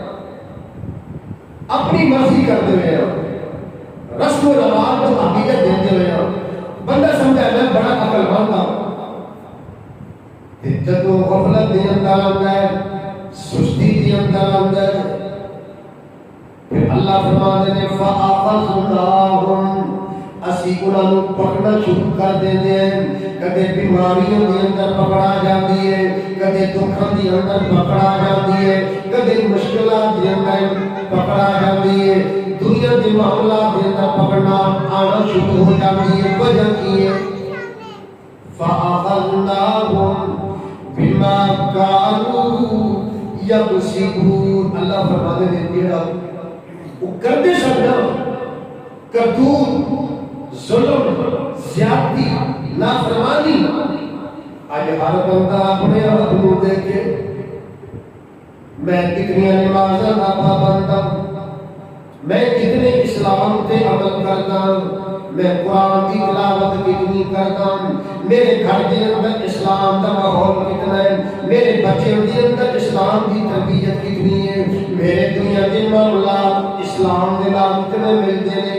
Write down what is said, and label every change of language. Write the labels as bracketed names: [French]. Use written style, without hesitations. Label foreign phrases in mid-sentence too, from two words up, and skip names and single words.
[Urdu] اپنی مرضی کرتے ہوئے رسم و رواج کو حقیقت دیتے ہوئے بندہ سمجھا میں بڑا عقل مند ہوں، جدو غفلت دے اندر آتا ہے، سستی دے اندر آتا ہے، پھر اللہ فرماتے ہیں فَأَخَذْنَاهُمْ، [Punjabi] اسی انہاں نوں پکڑنا شروع کر دیندے ہیں۔ کدے بیماریوں دے اندر پکڑا جاندی ہے، کدے دکھاں دے اندر پکڑا جاندی ہے، کدے مشکلات دے اندر پکڑا جاندی ہے، دنیا دے معاملات دے اندر پکڑنا آنا شروع ہو جاتی ہے۔ وجہ کی ہے [Arabic] فَأَخَذْنَاهُمْ بِمَا كَانُوا يَكْسِبُونَ۔ [Punjabi] اللہ فرماتے ہیں جڑا وہ کرتے سمجھا کرتوت، ظلم، زیادتی، نافرمانی، آج ہر بندہ اپنے آپ [Urdu] کو دیکھے میں کتنی [Punjabi] نمازاں دا [Urdu] پابند ہوں، میں کتنے اسلام تے عمل کرتا ہوں، میں قرآن کی تلاوت کتنی کرتا ہوں، میرے گھر کے اندر اسلام کا ماحول کتنا ہے، میرے بچے کے اندر اسلام کی تربیت کتنی ہے، میرے دنیا کے معاملات اسلام کے نام کتنے ملتے ہیں۔